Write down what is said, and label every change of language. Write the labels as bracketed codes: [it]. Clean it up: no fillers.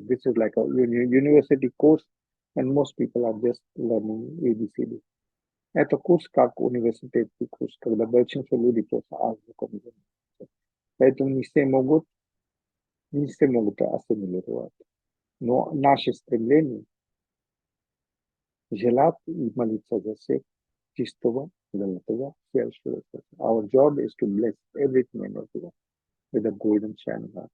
[en] This is like a university course and most people are just learning ABCD. [ru] Это курс как университетский курс, когда большинство людей просто азбуку не занимаются. Поэтому не все могут ассимилировать. Но наше стремление желать и молиться за всех чистого, золотого, сердца. [en] Our job is to bless everything and everyone with a golden shining heart.